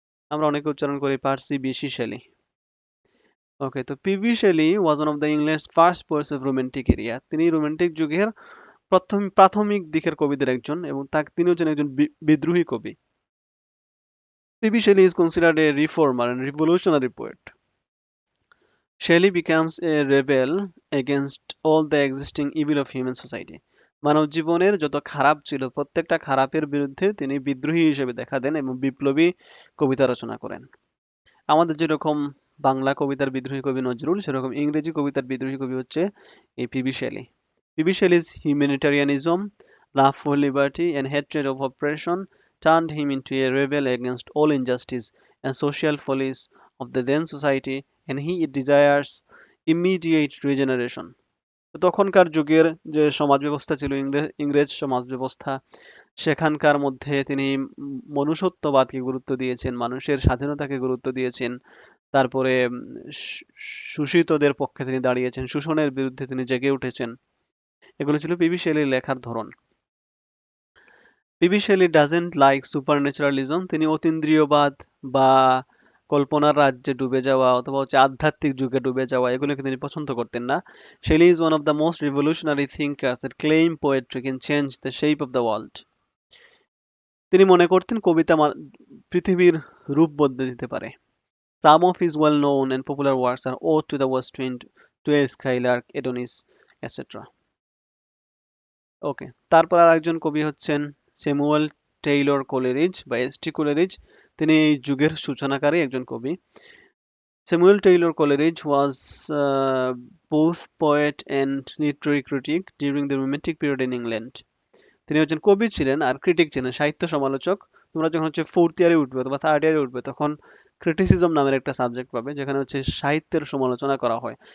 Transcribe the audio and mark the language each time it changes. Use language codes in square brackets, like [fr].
[bn] আমরা অনেকে উচ্চারণ করি [en] Percy Bysshe Shelley. Okay, তো P B Shelley was one of the English first poets of romantic era. [bn] তিনি রোমান্টিক যুগের প্রাথমিক দিকের কবিদের একজন এবং তিনি হচ্ছেন একজন বিদ্রোহী কবি। [en] PB Shelley is considered a reformer and revolutionary poet. Shelley becomes a rebel against all the existing evil of human society. [bn] মানব জীবনের যত খারাপ ছিল প্রত্যেকটা খারাপের বিরুদ্ধে তিনি বিদ্রোহী হিসেবে দেখা দেন এবং বিপ্লবী কবিতা রচনা করেন। আমাদের যেরকম বাংলা কবিতার বিদ্রোহী কবি নজরুল, সেরকম ইংরেজি কবিতার বিদ্রোহী কবি হচ্ছে এই PB Shelley. [en] PB Shelley's humanitarianism, love for liberty and hatred of oppression turned him into a rebel against all injustice and social follies of the then society, and he desires immediate regeneration. [bn] তখনকার যুগের যে সমাজ ব্যবস্থা ছিল, ইংরেজ সমাজ ব্যবস্থা, সেখানকার মধ্যে তিনি মনুষ্যত্ববাদকে গুরুত্ব দিয়েছেন, মানুষের স্বাধীনতাকে গুরুত্ব দিয়েছেন। তারপরে শোষিতদের পক্ষে তিনি দাঁড়িয়েছেন, শোষণের বিরুদ্ধে তিনি জেগে উঠেছেন। এগুলো ছিল পিবি শেলির লেখার ধরন। PB Shelley [en] Doesn't like supernaturalism. [bn] তিনি অতীন্দ্রিয়বাদ বা কল্পনার রাজ্যে ডুবে যাওয়া অথবা হচ্ছে আধ্যাত্মিক যুগে ডুবে যাওয়া, এগুলোকে তিনি পছন্দ করতেন না। [en] Shelley is one of the most revolutionary thinkers that claim poetry can change the shape of the world. [bn] তিনি মনে করতেন কবিতা পৃথিবীর রূপ বদলে দিতে পারে। [en] Some of his well-known and popular works are Ode to the West Wind, To a Skylark, Adonis, etc. [bn] ওকে, তারপর আর একজন কবি হচ্ছেন স্যামুয়েল টেইলর কোলেরিজ বা এস.টি. কোলেরিজ। তিনি এই যুগের সূচনাকারী একজন কবি। [en] Samuel Taylor Coleridge was both poet and literary critic during the Romantic period in England. [bn] তিনি একজন কবি ছিলেন আর ক্রিটিক ছিলেন, সাহিত্য সমালোচক। তোমরা যখন হচ্ছে ফোর্থ ইয়ারে উঠবে অথবা থার্ড ইয়ারে উঠবে তখন ক্রিটিসিজম নামের একটা সাবজেক্ট পাবে, যেখানে হচ্ছে সাহিত্যের সমালোচনা করা হয়।